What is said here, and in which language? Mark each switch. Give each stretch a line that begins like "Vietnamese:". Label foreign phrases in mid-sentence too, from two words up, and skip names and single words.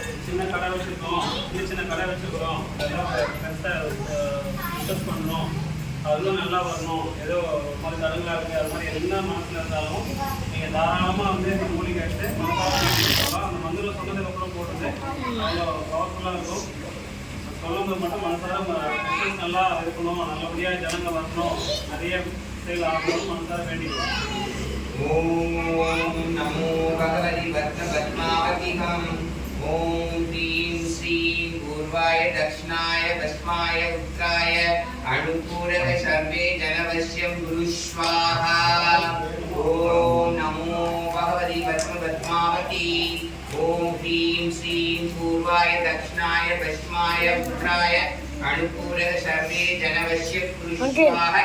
Tamil: சின்ன கடை வச்சிருக்கோம், சின்ன கடை வச்சிருக்கிறோம், அதெல்லாம் பிஸ்னஸ் பண்ணணும், அதெல்லாம் நல்லா வரணும், ஏதோ மாதிரி தடங்களாக இருக்குது, அது மாதிரி என்ன மனசில் இருந்தாலும் நீங்கள் தாராளமாக வந்து இந்த மூலிகை எடுத்து மனசாக அந்த மந்திரம் சொன்னதுக்கப்புறம் போடுறது அவ்வளோ பவர்ஃபுல்லாக இருக்கும். சொல்லும்போது மட்டும் மனசார பிஸ்னஸ் நல்லா இருக்கணும், நல்லபடியாக ஜனங்கள் வரணும், நிறைய சேல் ஆகணும் மனசார வேண்டிக்கிறோம்.
Sanskrit: ॐ नमो भगवति पद्म पद्मावतिकम्. ஓம் ह्रीं श्रीं पूर्वाय दक्षिणाय पश्चिमाय उत्तराय अनुपूरक सर्वे जनवश्यं गुरु स्वाहा. ओम नमो भगवति पद्म पद्मावती. ओम ह्रीं श्रीं पूर्वाय दक्षिणाय पश्चिमाय उत्तराय अनुपूरक सर्वे जनवश्यं गुरु स्वाहा.